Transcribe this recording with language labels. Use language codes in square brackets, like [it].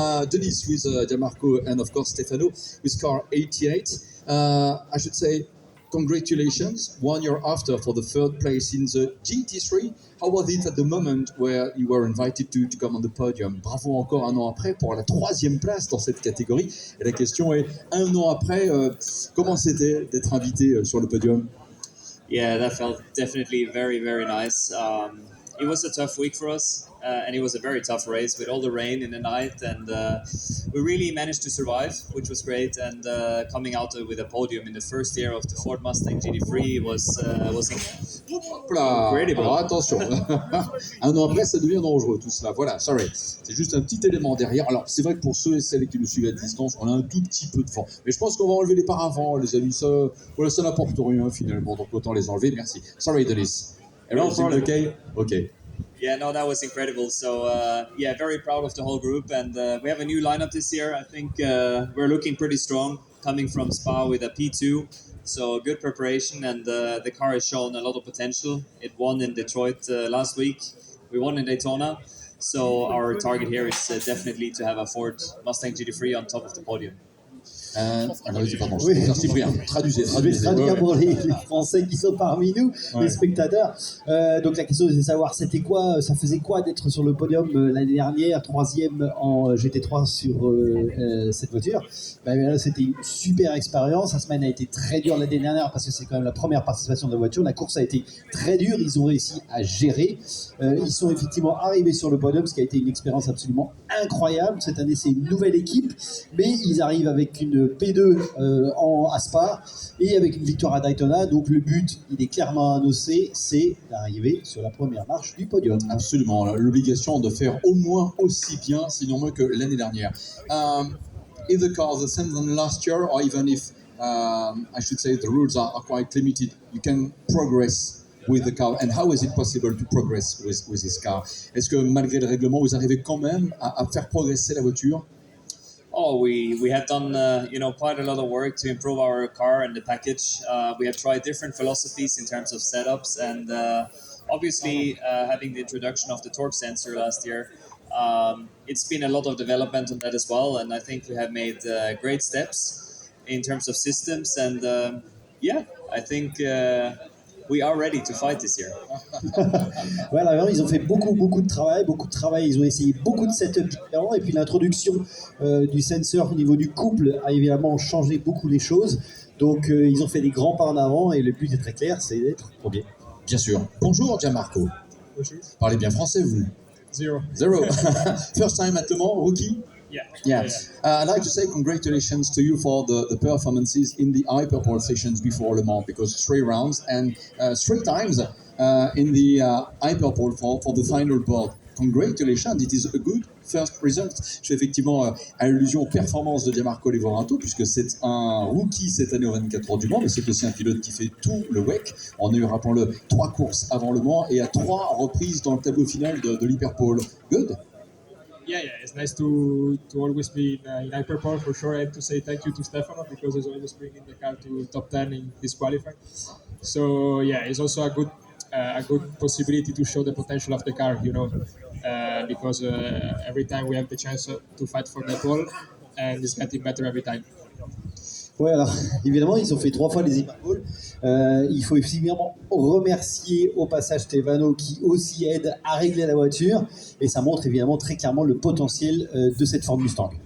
[en] Denis with Gianmarco and of course Stefano with car 88. I should say congratulations, 1 year after for the third place in the GT3. How was it at the moment where you were invited to come on the podium? [fr] Bravo encore un an après pour la 3e place dans cette catégorie. Et la question est, un an après, comment c'était d'être invité sur le podium? [en] Yeah, that felt definitely very, very nice. It was a tough week for us, and it was a very tough race with all the rain in the night, and we really managed to survive, which was great. And coming out with a podium in the first year of the Ford Mustang GT3 was incredible. [fr] Alors attention, un an après, ça devient dangereux tout cela. Voilà, sorry, c'est juste un petit élément derrière. Alors c'est vrai que pour ceux et celles qui nous suivent à distance, on a un tout petit peu de vent, mais je pense qu'on va enlever les paravents, les amis. Ça, voilà, ça n'apporte rien finalement, donc autant les enlever. [en] Merci. Sorry, Denis. Everything okay? Okay. Yeah, no, that was incredible. So, yeah, very proud of the whole group. And we have a new lineup this year. I think we're looking pretty strong, coming from Spa with a P2. So, good preparation. And the car has shown a lot of potential. It won in Detroit last week. We won in Daytona. So, our target here is definitely to have a Ford Mustang GT3 on top of the podium. [fr] Pardon, Oui. Cyprien, traduisez. Je vais traduire pour les Français qui sont parmi nous, Ouais. les spectateurs. Donc la question c'est de savoir, c'était quoi, ça faisait quoi d'être sur le podium l'année dernière, 3e en GT3 sur cette voiture. Là, c'était une super expérience. La semaine a été très dure l'année dernière parce que c'est quand même la première participation de la voiture. La course a été très dure, ils ont réussi à gérer. Ils sont effectivement arrivés sur le podium, ce qui a été une expérience absolument incroyable. Cette année, c'est une nouvelle équipe, mais ils arrivent avec une P2 à Spa et avec une victoire à Daytona. Donc le but, il est clairement annoncé, c'est d'arriver sur la première marche du podium. Absolument, l'obligation de faire au moins aussi bien, sinon mieux que l'année dernière. [en] If the car is the same than last year, or even if I should say the rules are quite limited, you can progress with the car. And how is it possible to progress with this car? [fr] Est-ce que malgré le règlement, vous arrivez quand même à faire progresser la voiture? [en] Oh, we have done quite a lot of work to improve our car and the package. We have tried different philosophies in terms of setups, and obviously having the introduction of the torque sensor last year, it's been a lot of development on that as well. And I think we have made great steps in terms of systems. And I think we are ready to fight this year. [fr] Voilà, ils ont fait beaucoup de travail, ils ont essayé beaucoup de setups différents et puis l'introduction du sensor au niveau du couple a évidemment changé beaucoup les choses. Donc ils ont fait des grands pas en avant et le but est très clair, c'est d'être premier. Bien sûr. Bonjour Gianmarco. Bonjour. Parlez bien français, vous. [en] Zero. First time at Le Mans, rookie? Yeah. I'd like to say congratulations to you for the performances in the Hyperpole sessions before Le Mans, because 3 rounds and 3 times in the Hyperpole for the final board. Congratulations, it is a good first result. [fr] Je fais effectivement allusion aux performances de Gianmarco Livoranto, puisque c'est un rookie cette année au 24 heures du Mans, mais c'est aussi un pilote qui fait tout le WEC. On a eu, rappelons-le, 3 courses avant le Mans et à 3 reprises dans le tableau final de l'Hyperpole. [en] Good. Yeah, it's nice to always be in Hyperpole for sure, and to say thank you to Stefano because he's always bringing the car to top 10 in his qualifying. So yeah, it's also a good possibility to show the potential of the car, because every time we have the chance to fight for the pole, and it's getting better every time. [fr] Ouais, alors évidemment, ils ont fait 3 fois les Hyperpoles. Il faut évidemment remercier au passage Stefano qui aussi aide à régler la voiture. Et ça montre évidemment très clairement le potentiel de cette Ford Mustang.